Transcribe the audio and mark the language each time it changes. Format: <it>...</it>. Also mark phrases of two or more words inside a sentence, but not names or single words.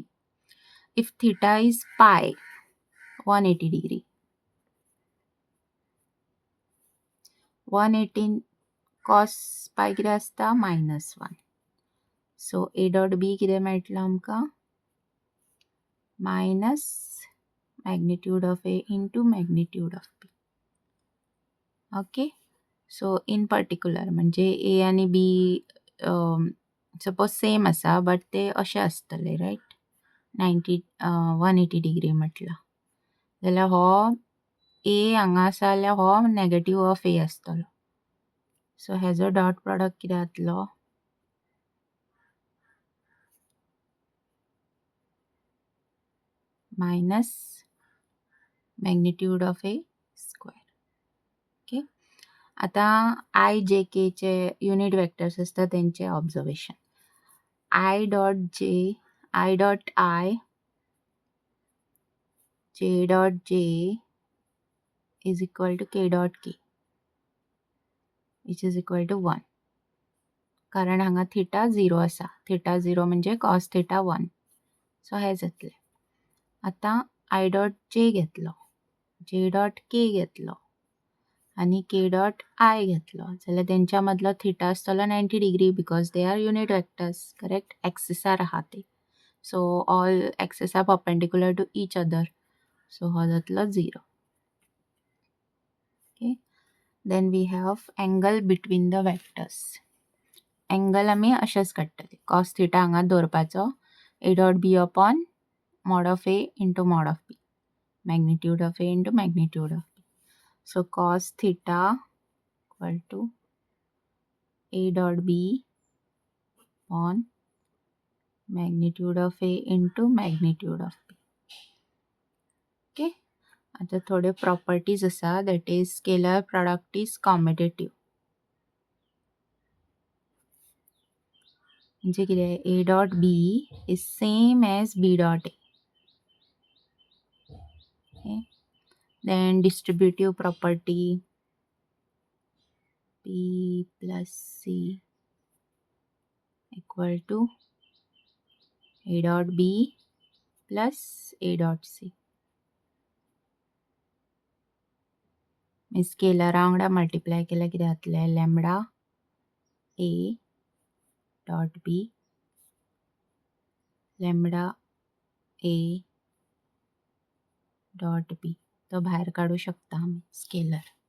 <en>If theta is pi 180 degree, 180 cos pi</en> <kok>कितें आसता,</kok> <en>-1.</en> <kok>सो</kok> <en>a dot b</en> <kok>कितें मेळटलो आमकां,</kok> <en>मायनस magnitude of a into magnitude of b.</en> <kok>ओके,</kok> <en>so in particular</en> <kok>म्हणजे a आणि b सपोज सेम आसा बट ते अशें आसतले, रायट. 180 डिग्री म्हटला जाल्यार हो a हांगा आसा जाल्यार हो</kok> <en>negative of a</en> <kok>आसतलो. सो हेजो</kok> <en>dot product</en> <kok>कितें जातलो,</kok> <en>minus magnitude of a square.</en> <mr>ओके, आता आय जे के चे</mr> <en>unit vectors</en> <mr>असतात त्यांचे ऑब्झर्वेशन.</mr> <en>I dot J, I dot I, J dot J is equal to K dot K which is equal to 1.</en> <kok>कारण हांगा थिटा 0 आसा, थिटा 0 म्हणजे</kok> <en>cos theta</en> <kok>1. सो हे जातले. आता</kok> <en>I dot J</en> <kok>घेतलो,</kok> <en>J dot K</en> <kok>घेतलो आणि</kok> <en>K dot I</en> <kok>घेतलो जाल्यार तेंच्या मदलो थिटा आसतलो 90 डिग्री</kok> <en>because they are unit vectors, correct.</en> <kok>एक्सिसार आहा ते,</kok> <en>so all axis are perpendicular to each other.</en> <kok>सो हो जातलो 0.</kok> <en>OK, then we have angle between the vectors.</en> <kok>एंगल आमी अशेंच काडटले,</kok> <en>cos theta</en> <kok>हांगा दवरपाचो,</kok> <en>A dot B upon mod of A into mod of B, magnitude of A into magnitude of B, मॅग्निट्यूड ऑफ ए इंटू मॅग्निट्यूड ऑफ बी.</en> <kok>सो</kok> <en>cos theta equal to a dot b on magnitude of a into magnitude of b. Okay,</en> <kok>आता थोडे प्रॉपर्टीज आसा,</kok> <en>that is scalar product is commutative.</en> <kok>म्हणजे कितें</kok> <en>a dot b is same as b dot a. Okay. Then distributive property p plus c equal to a dot b plus a dot c.</en> <kok>स्केलरा वांगडा मल्टिप्लाय केल्यार कितें जातलें?</kok> <en>lambda a dot b lambda a dot b</en> <kok>तो भायर काढू शकता आमी स्केलर.</kok>